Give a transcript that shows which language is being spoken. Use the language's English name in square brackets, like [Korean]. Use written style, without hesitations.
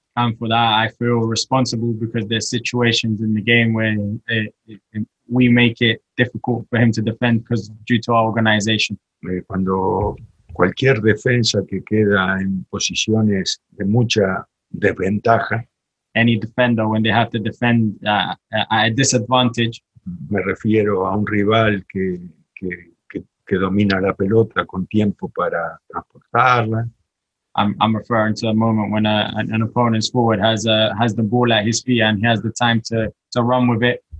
[English] And for that, I feel responsible because there's situations in the game where we make it difficult for him to defend because due to our organization. [Spanish] Cuando cualquier defensa que queda en posiciones de mucha desventaja, [English] any defender when they have to defend at a disadvantage, [Spanish] me refiero a un rival que domina la pelota con tiempo para transportarla. [English] I'm referring to a moment when an opponent's forward has the ball at his feet and he has the time to run with it.